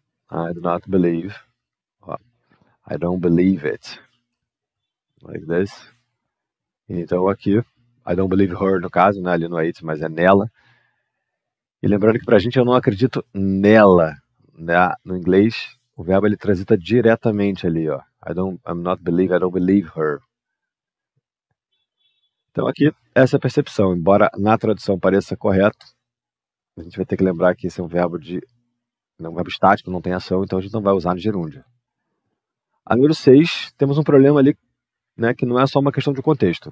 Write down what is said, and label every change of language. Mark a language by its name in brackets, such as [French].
[English] I do not believe. I don't believe it. Like this. [Portuguese] Então aqui, [English] I don't believe her [Portuguese] no caso, né? Ali no it, mas é nela. E lembrando que pra gente eu não acredito nela. Né? No inglês, o verbo ele transita diretamente ali, ó. [English] I'm not believe, I don't believe her. [Portuguese] Então aqui, essa é a percepção. Embora na tradução pareça correto, a gente vai ter que lembrar que esse é um verbo estático, não tem ação, então a gente não vai usar no gerúndio. A número 6, temos um problema ali, né, que não é só uma questão de contexto.